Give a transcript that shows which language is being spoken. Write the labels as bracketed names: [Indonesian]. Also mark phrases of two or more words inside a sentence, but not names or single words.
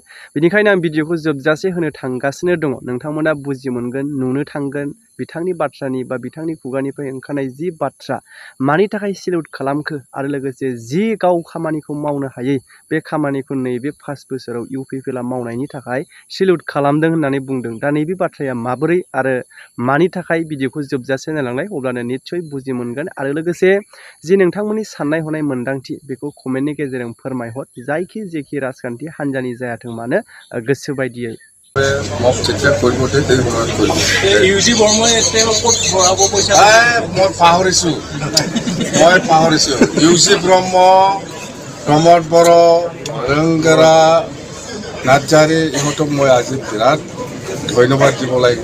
[Bodo] बेनिखायनो आं भिडिअखौ जोबजासे होनो थांगासिनो दङ। नोंथांमोना बुजि मोनगोन, नुनो थांगोन बिथांनि बाथ्रानि बा बिथांनि खुगानिफ्राय ओंखारनाय जि बाथ्रा मानि थाखाय सेलुट खालामखो आरो लोगोसे जि गाव खामानिखौ मावनो हायै बे खामानिखौ नैबे 5 बोसोराव इउपिपिएलआ मावनायनि थाखाय सेलुट खालामदों होननानै बुंदों। दा नैबे बाथ्राया माबोरै आरो मानि थाखाय भिडिअखौ जोबजासे नायलांनाय अब्लानो निस्सय बुजि मोनगोन आरो लोगोसे जि नोंथांमोननि साननाय हनाय मोन्दांथि बेखौ कमेन्टनि गेजेरजों फोरमायहर। जायखि जेखि राजखान्थि हान्जानि जायाथों मानो गोसो बायदियै [Assamese] ইউজি বৰ্মই ক'ত ভৰাব পইচা? মই পাহৰিছো ইউজি ব্ৰহ্ম, প্ৰমদ বড়, ৰংগৰা, নাৰ্জাৰী ইহঁতক মই আজি বিৰাট ধন্যবাদ দিব লাগিব।